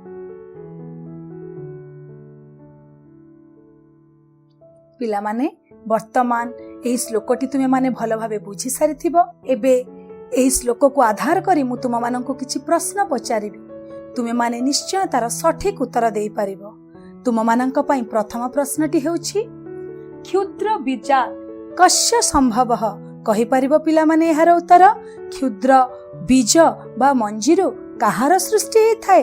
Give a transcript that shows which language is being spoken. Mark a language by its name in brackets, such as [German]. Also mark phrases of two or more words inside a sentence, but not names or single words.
[Odia] ପିଲା ମାନେ ବର୍ତ୍ତମାନ ଏହି ଶ୍ଳୋକଟି ତୁମେ ମାନେ ଭଲ ଭାବେ ବୁଝି ସାରିଥିବ। ଏବେ ଏହି ଶ୍ଳୋକକୁ ଆଧାର କରି ମୁଁ ତୁମ ମାନଙ୍କୁ କିଛି ପ୍ରଶ୍ନ ପଚାରିବି। ତୁମେ ମାନେ ନିଶ୍ଚୟ ତାର ସଠିକ ଉତ୍ତର ଦେଇ ପାରିବ। ତୁମ ମାନଙ୍କ ପାଇଁ ପ୍ରଥମ ପ୍ରଶ୍ନଟି ହେଉଛି [Sanskrit] क्षुद्र बीजा कस्य संभवः? [Odia] କହି ପାରିବ ପିଲା ମାନେ ଏହାର ଉତ୍ତର? କ୍ଷୁଦ୍ର ବୀଜ ବା ମଞ୍ଜିରୁ କାହାର ସୃଷ୍ଟି ହୋଇଥାଏ?